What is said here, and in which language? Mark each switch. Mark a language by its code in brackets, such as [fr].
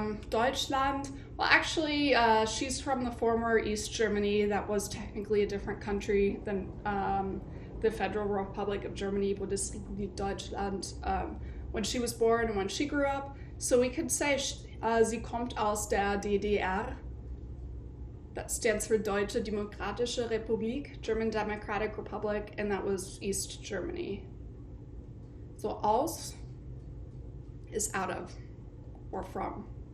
[en] Deutschland, well actually she's from the former East Germany. That was technically a different country than the Federal Republic of Germany, Bundesrepublik Deutschland, when she was born and when she grew up. So we could say [de] sie kommt aus der DDR. [en] That stands for Deutsche Demokratische Republik, German Democratic Republic, and that was East Germany. So aus is out of or from.